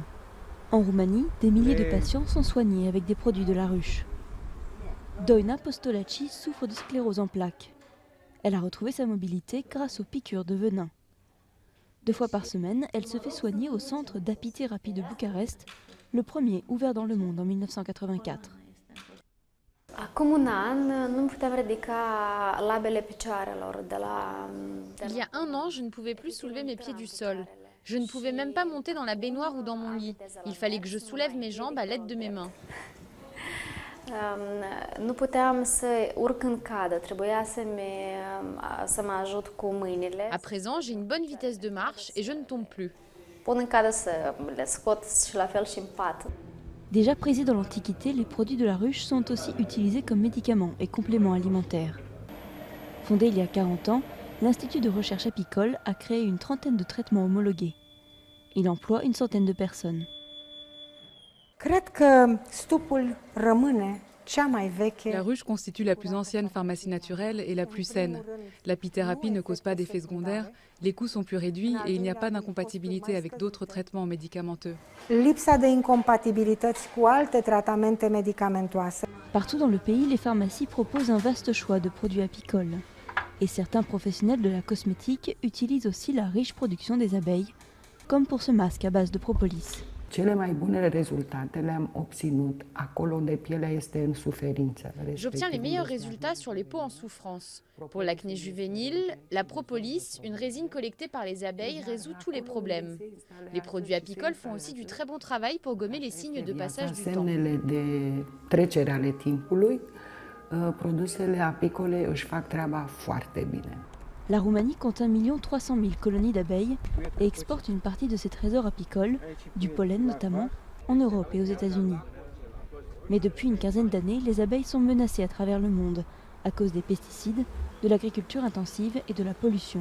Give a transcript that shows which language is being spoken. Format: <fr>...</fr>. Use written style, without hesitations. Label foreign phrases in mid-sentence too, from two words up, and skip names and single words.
<fr>En Roumanie, des milliers de patients sont soignés avec des produits de la ruche. Doina Postolaci souffre de sclérose en plaques. Elle a retrouvé sa mobilité grâce aux piqûres de venin. 2 fois par semaine, elle se fait soigner au centre d'apithérapie de Bucarest, le premier ouvert dans le monde en 1984.</fr> <ro>Acum un an nu puteam ridica labele picioarelor de la...</ro> <fr>Il y a un an, je ne pouvais plus soulever mes pieds du sol. Je ne pouvais même pas monter dans la baignoire ou dans mon lit. Il fallait que je soulève mes jambes à l'aide de mes mains.</fr> <ro>Nu puteam să urc în cadă, trebuia să mă ajut cu mâinile.</ro> <fr>À présent, j'ai une bonne vitesse de marche et je ne tombe plus.</fr> <ro>Pun în cadă să le scot și la fel și în pat.</ro> <fr>Déjà prisés dans l'Antiquité, les produits de la ruche sont aussi utilisés comme médicaments et compléments alimentaires. Fondé il y a 40 ans, l'Institut de recherche apicole a créé une trentaine de traitements homologués. Il emploie une centaine de personnes.</fr> <ro>Cred că stupul rămâne cea mai veche.</ro> <fr>La ruche constitue la plus ancienne pharmacie naturelle et la plus saine. L'apithérapie ne cause pas d'effets secondaires, les coûts sont plus réduits et il n'y a pas d'incompatibilité avec d'autres traitements médicamenteux.</fr> <ro>Lipsa de incompatibilități cu alte tratamente medicamentoase.</ro> <fr>Partout dans le pays, les pharmacies proposent un vaste choix de produits apicoles. Et certains professionnels de la cosmétique utilisent aussi la riche production des abeilles, comme pour ce masque à base de propolis.</fr> <ro>Cele mai bune rezultate le-am obținut acolo unde pielea este în suferință.</ro> <fr>J'obtiens les meilleurs résultats sur les peaux en souffrance. Pour l'acné juvénile, la propolis, une résine collectée par les abeilles, résout tous les problèmes. Les produits apicoles font aussi du très bon travail pour gommer les signes de passage du temps.</fr> <ro>Semnele de trecere ale timpului, produsele apicole își fac treaba foarte bine.</ro> <fr>La Roumanie compte 1 300 000 colonies d'abeilles et exporte une partie de ses trésors apicoles, du pollen notamment, en Europe et aux États-Unis. Mais depuis une quinzaine d'années, les abeilles sont menacées à travers le monde à cause des pesticides, de l'agriculture intensive et de la pollution.</fr>